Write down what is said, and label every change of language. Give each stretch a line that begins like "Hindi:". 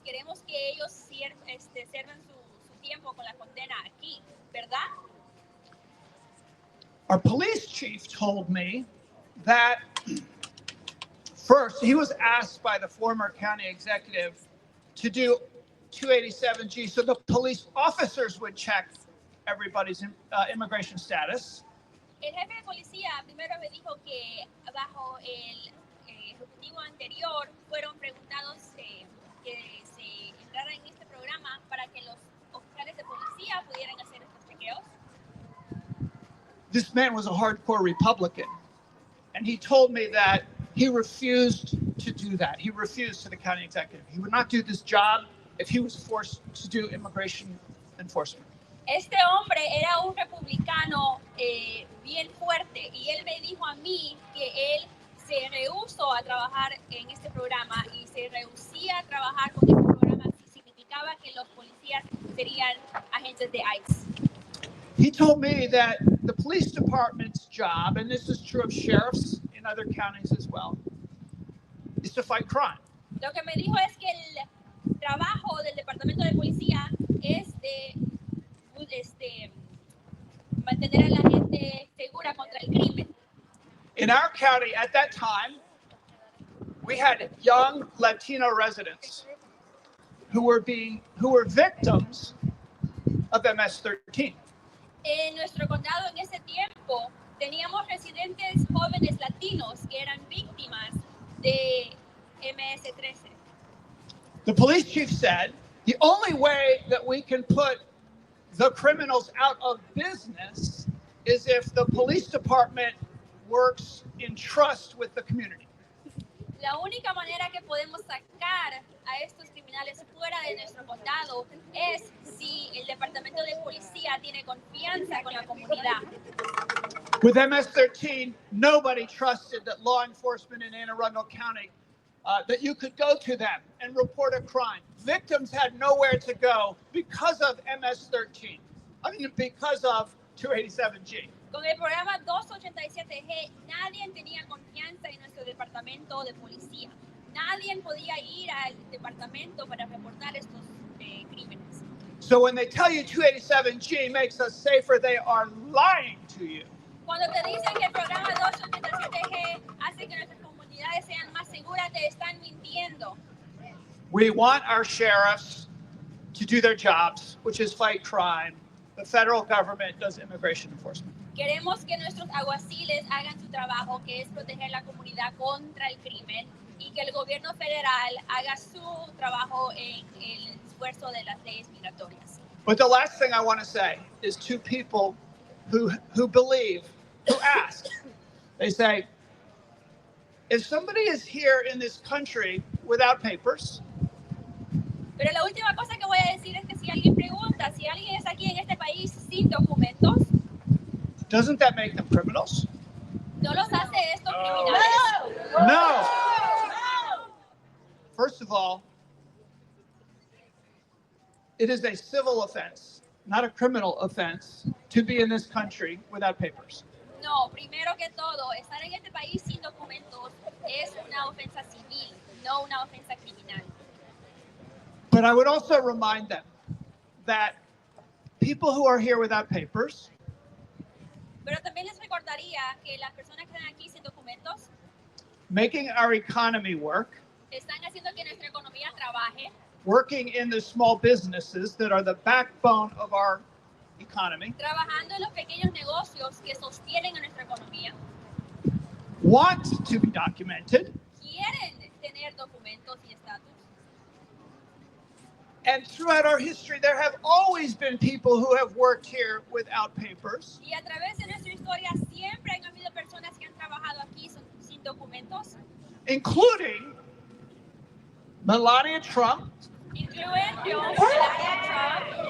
Spanish: Queremos que ellos sirvan su tiempo con la condena aquí, ¿verdad?
English: Our police chief told me that first, he was asked by the former county executive to do 287G so the police officers would check everybody's immigration status.
Spanish: El jefe de policía primero me dijo que bajo el ejecutivo anterior fueron preguntados que se entraran en este programa para que los oficiales de policía pudieran hacer estos chequeos.
English: This man was a hardcore Republican, and he told me that he refused to do that. He refused to the county executive. He would not do this job if he was forced to do immigration enforcement.
Spanish: Este hombre era un republicano bien fuerte y él me dijo a mí que él se rehusó a trabajar en este programa y se rehusía a trabajar con este programa si significaba que los policías serían agentes de ICE.
English: He told me that the police department's job, and this is true of sheriffs in other counties as well, is to fight crime.
Spanish: Lo que me dijo es que el trabajo del departamento de policía es de mantener a la gente segura contra el crimen.
English: In our county at that time, we had young Latino residents who were victims of MS-13.
Spanish: En nuestro condado en ese tiempo teníamos residentes jóvenes latinos que eran víctimas de MS-13.
English: The police chief said the only way that we can put the criminals out of business is if the police department works in trust with the community.
Spanish: La única manera que podemos sacar a estos criminales fuera de nuestro condado es si el departamento de policía tiene confianza con la comunidad.
English: With MS-13, nobody trusted that law enforcement in Anne Arundel County, that you could go to them and report a crime. Victims had nowhere to go because of MS-13. I mean, because of 287G.
Spanish: Con el programa 287G, nadie tenía confianza en nuestro departamento de policía. Nadie podía ir al departamento para reportar estos crímenes.
English: So when they tell you 287G makes us safer, they are lying to you.
Spanish: Cuando te dicen que el programa 287G hace que nuestras comunidades sean más seguras, te están mintiendo.
English: We want our sheriffs to do their jobs, which is fight crime. The federal government does immigration enforcement.
Spanish: Queremos que nuestros alguaciles hagan su trabajo, que es proteger la comunidad contra el crimen, y que el gobierno federal haga su trabajo en el esfuerzo de las leyes migratorias.
English: But the last thing I want to say is to people who believe, who ask. They say, if somebody is here in this country without papers,
Spanish: pero la última cosa que voy a decir es que si alguien pregunta si alguien es aquí en este país sin documentos,
English: doesn't that make them criminals?
Spanish: ¿no los hace estos criminales?
English: No. First of all, it is a civil offense, not a criminal offense, to be in this country without papers.
Spanish: No, primero que todo, estar en este país sin documentos es una ofensa civil, no una ofensa criminal.
English: But I would also remind them that people who are here without papers,
Spanish: pero también les recordaría que las personas que están aquí sin documentos
English: making our economy work,
Spanish: están haciendo que nuestra economía trabaje,
English: working in the small businesses that are the backbone of our economy,
Spanish: trabajando en los pequeños negocios que sostienen a nuestra economía,
English: want to be documented,
Spanish: quieren tener documentos y estatus.
English: And throughout our history, there have always been people who have worked here without papers.
Spanish: Y a través de nuestra historia siempre han habido personas que han trabajado aquí documentos,
English: including Melania Trump
Spanish: incluyen Melania Trump